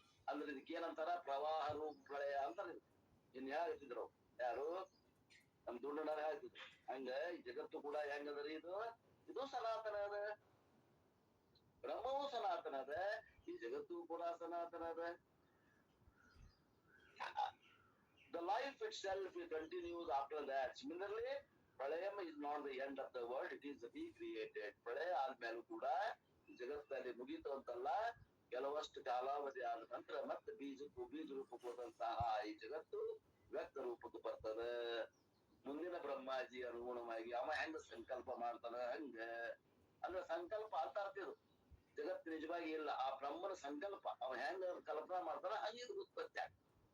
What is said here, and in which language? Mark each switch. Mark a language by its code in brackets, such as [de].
[kn] ಅಂದ್ರೆ ಇದಕ್ಕೆ ಏನಂತಾರ, ಪ್ರವಾಹ ರೂಪ ಪ್ರಳಯ ಅಂತಾರ. ಇನ್ ಹೇಳ್ತಿದ್ರು ಯಾರು, ನಮ್ ದುಂಡನಾರ ಹೇಳ್ತಿದ್ರು. ಹಂಗ ಈ ಜಗತ್ತು ಕೂಡ ಹೆಂಗದ್ರಿ, ಇದು ಸನಾತನ ಅದ. ಬ್ರಹ್ಮವೂ ಸನಾತನ ಅದ, ಈ ಜಗತ್ತು ಕೂಡ ಸನಾತನ ಅದ. [en] The life itself continues after that. Similarly, Pralayam is not the end of the world, it is recreated. [kn] ಪ್ರಳಯ ಆದ್ಮೇಲೂ ಕೂಡ ಜಗತ್ತಲ್ಲಿ ಮುಗೀತು ಅಂತಲ್ಲ, ಕೆಲವಷ್ಟು ಕಾಲಾವಧಿ ಆದ ನಂತರ ಮತ್ತೆ ಬೀಜ ರೂಪಕ್ಕೆ ಹೋದಂತಹ ಈ ಜಗತ್ತು ವ್ಯಕ್ತ ರೂಪಕ್ಕೆ ಬರ್ತದೆ. ಮುಂದಿನ ಬ್ರಹ್ಮಾಜಿ ಅನುಗುಣವಾಗಿ ಅವ ಹೆಂಗ ಸಂಕಲ್ಪ ಮಾಡ್ತಾನ ಹಂಗ. ಅಂದ್ರೆ ಸಂಕಲ್ಪ ಅಂತ ಅರ್ತಿದ್ರು. ಜಗತ್ತು ನಿಜವಾಗಿ ಇಲ್ಲ, ಆ ಬ್ರಹ್ಮನ ಸಂಕಲ್ಪ ಅವ ಹೆಂಗ ಕಲ್ಪನಾ ಮಾಡ್ತಾನ ಹಂಗ ಇದು ಉತ್ಪತ್ತಿ ಆಗ್ತದೆ.